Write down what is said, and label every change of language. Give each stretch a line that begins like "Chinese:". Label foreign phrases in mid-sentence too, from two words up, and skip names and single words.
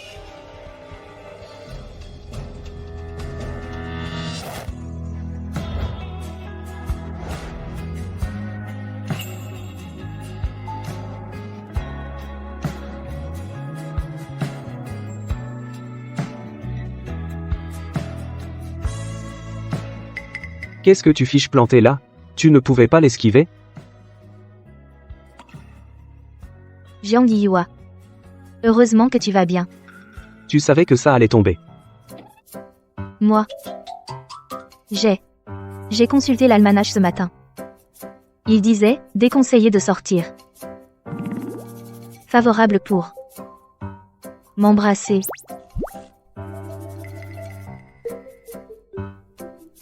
French: Qu'est-ce que tu fiches planté là? Tu ne pouvais pas l'esquiver? Jiang Yihua. Heureusement que tu vas bien. Tu savais que ça allait tomber. Moi. J'ai consulté l'almanach ce matin. Il disait, déconseillé de sortir. Favorable pour m'embrasser.